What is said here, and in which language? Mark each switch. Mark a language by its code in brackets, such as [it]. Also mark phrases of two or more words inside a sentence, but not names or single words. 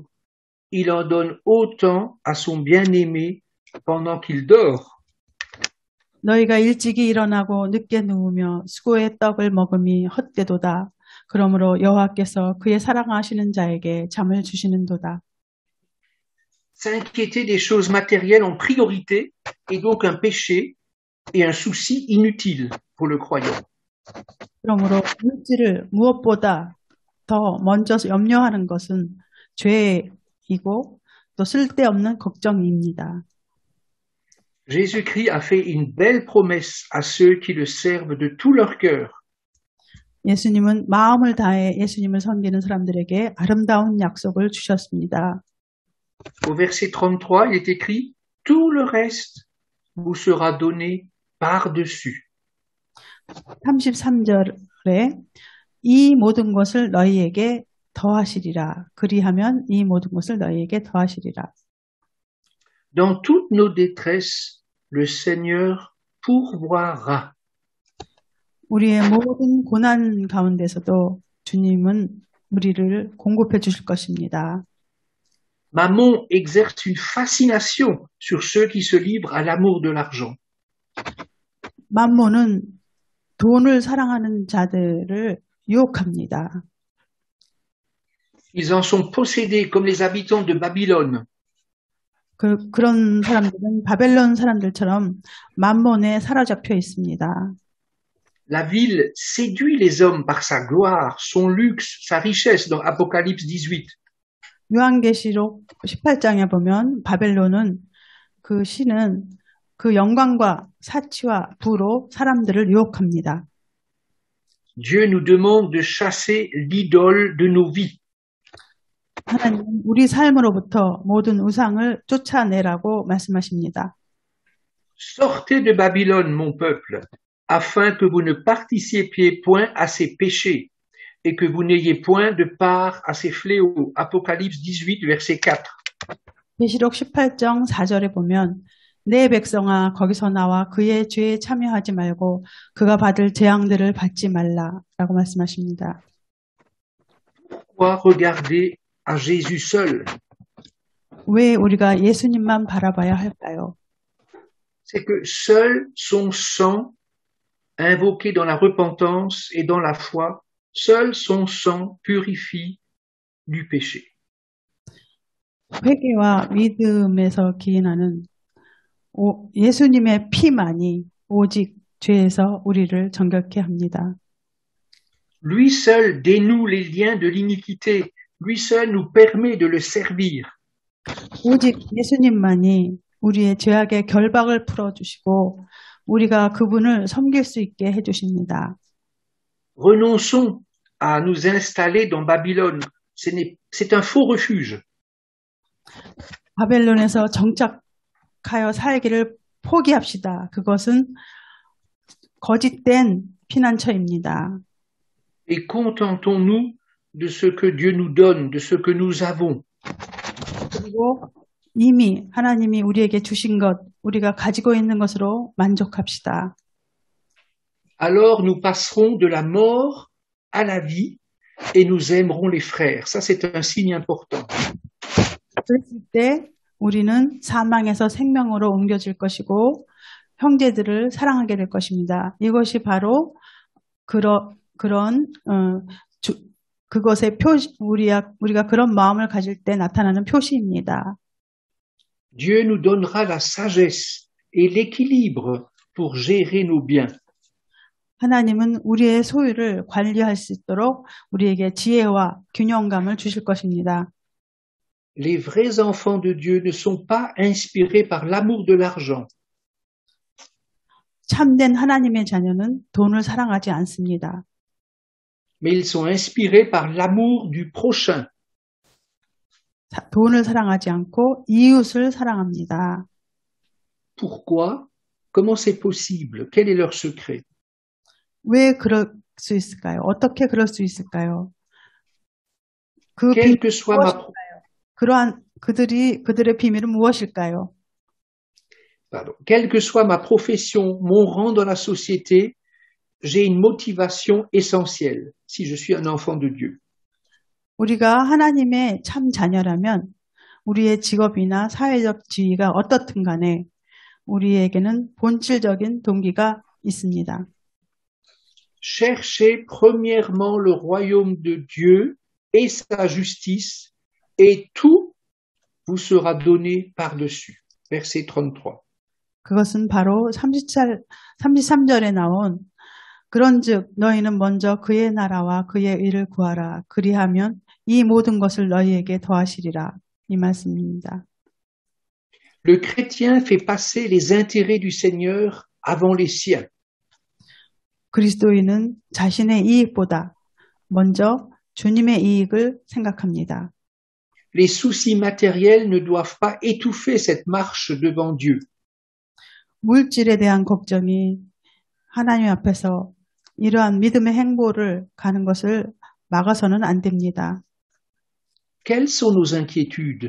[fr] Il en donne autant à son bien-aimé pendant qu'il dort. [ko] 너희가 일찍이 일어나고 늦게 누우며 수고의 떡을 먹음이 헛되도다. 그러므로 여호와께서 그의 사랑하시는 자에게 잠을 주시는도다. [fr] S'inquiéter des choses matérielles en priorité est donc un péché et un souci inutile pour le croyant. [ko] 그러므로 물질을 무엇보다 더 먼저 염려하는 것은 죄이고 또 쓸데없는 걱정입니다. [fr] Jésus-Christ a fait une belle promesse à ceux qui le servent de tout leur cœur. [ko] 예수님은 마음을 다해 예수님을 섬기는 사람들에게 아름다운 약속을 주셨습니다. [fr] Au verset 33, il est écrit « Tout le reste vous sera donné par-dessus. » [ko] 33절에 이 모든 것을 너희에게 더하시리라. 그리하면 이 모든 것을 너희에게 더하시리라. [fr] Dans toutes nos détresses, le Seigneur pourvoira. [ko] 우리의 모든 고난 가운데서도 주님은 우리를 공급해 주실 것입니다. [fr] Mammon exerce une fascination sur ceux qui se livrent à l'amour de l'argent. [ko] 맘몬은 돈을 사랑하는 자들을 유혹합니다. [fr] Ils en sont possédés comme les habitants de Babylone. [ko] 그런 사람들은 바벨론 사람들처럼 맘몬에 사로잡혀 있습니다. [fr] La ville séduit les hommes par sa gloire, son luxe, sa richesse dans Apocalypse 18. [ko] 요한계시록 18장에 보면 바벨론은 그 신은 그 영광과 사치와 부로 사람들을 유혹합니다. [fr] Dieu nous demande de chasser l'idole de nos vies. [ko] 하나님은 우리 삶으로부터 모든 우상을 쫓아내라고 말씀하십니다. [fr] Sortez de Babylone, mon peuple, afin que vous ne participiez point à ses péchés et que vous n'ayez point de part à ses fléaux. Apocalypse 18, verset 4. [ko] 계시록 18장 4절에 보면 내 백성아 거기서 나와 그의 죄에 참여하지 말고 그가 받을 재앙들을 받지 말라라고 말씀하십니다. [fr] Pourquoi regarder à Jésus seul? [ko] 왜 우리가 예수님만 바라봐야 할까요? [fr] C'est que seul son sang, invoqué dans la repentance et dans la foi, seul son sang purifie du péché. [ko] 회개와 믿음에서 기인하는 예수님의 피만이 오직 죄에서 우리를 정결케 합니다. [fr] Lui seul dénoue les liens de l'iniquité. Lui seul nous permet de le servir. [ko] 오직 예수님만이 우리의 죄악의 결박을 풀어주시고 우리가 그분을 섬길 수 있게 해주십니다. [fr] Renonçons à nous installer dans Babylone. C'est un faux refuge. [ko] 바벨론에서 정착하여 살기를 포기합시다. 그것은 거짓된 피난처입니다. [fr] Et contentons-nous de ce que Dieu nous donne, de ce que nous avons. [ko] 그리고 이미 하나님이 우리에게 주신 것, 우리가 가지고 있는 것으로 만족합시다. [fr] Alors nous passerons de la mort à la vie et nous aimerons les frères. Ça, c'est un signe important. [ko] 그랬을 때 우리는 사망에서 생명으로 옮겨질 것이고 형제들을 사랑하게 될 것입니다. 이것이 바로 그것의 표시, 우리가 그런 마음을 가질 때 나타나는 표시입니다. [fr] Dieu nous donnera la sagesse et l'équilibre pour gérer nos biens. [ko] 하나님은 우리의 소유를 관리할 수 있도록 우리에게 지혜와 균형감을 주실 것입니다. [fr] Les vrais enfants de Dieu ne sont pas inspirés par l'amour de l'argent. [ko] 참된 하나님의 자녀는 돈을 사랑하지 않습니다. [fr] Mais ils sont inspirés par l'amour du prochain. [ko] 돈을 사랑하지 않고 이웃을 사랑합니다. [fr] Pourquoi? Comment c'est possible? Quel est leur secret? [ko] 왜 그럴 수 있을까요? 어떻게 그럴 수 있을까요? [fr] Quelle que soit ma [ko] 그들의 비밀은 무엇일까요? [fr] Quelle que soit ma profession, mon rang dans la société, j'ai une motivation essentielle si je suis un enfant de Dieu. [ko] 우리가 하나님의 참 자녀라면 우리의 직업이나 사회적 지위가 어떻든 간에 우리에게는 본질적인 동기가 있습니다. [fr] Cherchez premièrement le royaume de Dieu et sa justice, et tout vous sera donné par-dessus. Verset 33. [ko] 그것은 바로 33절에 나온 그런즉 너희는 먼저 그의 나라와 그의 의를 구하라. 그리하면 이 모든 것을 너희에게 더하시리라. 이 말씀입니다. [fr] Le chrétien fait passer les intérêts du Seigneur avant les siens. [ko] 그리스도인은 자신의 이익보다 먼저 주님의 이익을 생각합니다. [fr] Les soucis matériels ne doivent pas étouffer cette marche devant Dieu. [ko] 물질에 대한 걱정이 하나님 앞에서 이러한 믿음의 행보를 가는 것을 막아서는 안 됩니다. [fr] Quelles sont nos inquiétudes?